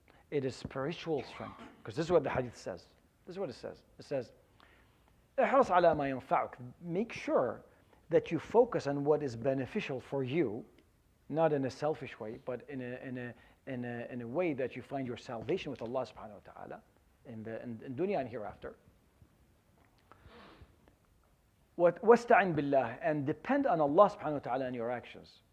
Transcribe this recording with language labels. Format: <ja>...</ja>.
<en>It is spiritual strength, because this is what the hadith says. This is what it says. It says,</en> <ar>احرص على ما ينفعك.</ar> <en>Make sure that you focus on what is beneficial for you, not in a selfish way, but in a way that you find your salvation with Allah subhanahu wa ta'ala in dunya and hereafter.</en> <ar>وَاسْتَعِنْ بِاللَّهِ,</ar> <en>and depend on Allah subhanahu wa ta'ala in your actions.</en>